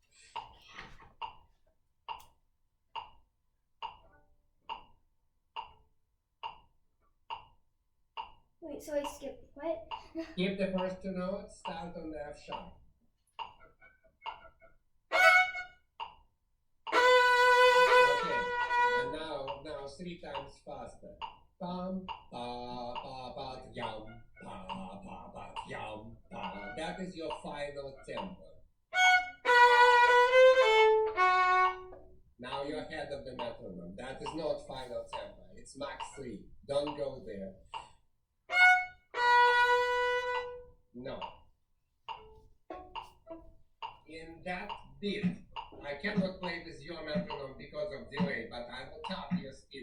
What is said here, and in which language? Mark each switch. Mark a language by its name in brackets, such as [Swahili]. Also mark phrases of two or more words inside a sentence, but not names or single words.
[English] Wait, so I skipped what? Skip the first 2 notes. Start on the F sharp. Now 3 times faster. Pam, pa, pa, pa, yum, pa, pa, pa, yum, pa. That is your final tempo. Now you're ahead of the metronome. That is not final tempo. It's max 3. Don't go there. No. In that beat, I cannot play with your metronome because of delay, but I will tap your speed.